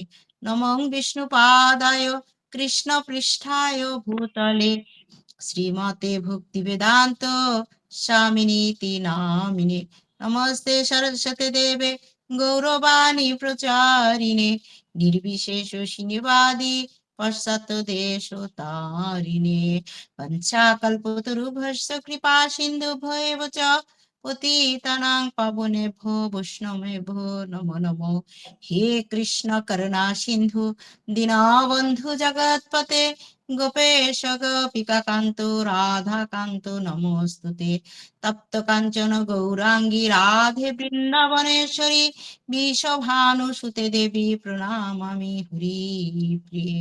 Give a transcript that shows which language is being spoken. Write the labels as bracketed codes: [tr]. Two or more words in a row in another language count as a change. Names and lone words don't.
[sa] নমো বিষ্ণু পাদায় কৃষ্ণ পৃষ্ঠায় ভূতলে শ্রীমতে ভক্তি বেদান্ত স্বামিনীতি নামিনে। নমস্তে সরস্বতী দেবে গৌরবাণী প্রচারিণে নির্বিশেষ শূন্যবাদী পশ্চাৎ দেশ তারিণে। পঞ্চাকল্পতরুভ্যশ্চ কৃপা সিন্ধুভ্যেব চ পতিতানাং পাবনেভ্যো বৈষ্ণবেভ্যো নমো নমো। হে কৃষ্ণ করুণা সিন্ধু দীনবন্ধু জগৎপতে গোপেশ গোপিকা কান্ত রাধা কান্ত নমস্তুতে। তপ্ত কাঞ্চন গৌরাঙ্গী রাধে বৃন্দাবনেশ্বরী বিশ্বভানুসুতে দেবী প্রণামামি হরি প্রিয়ে।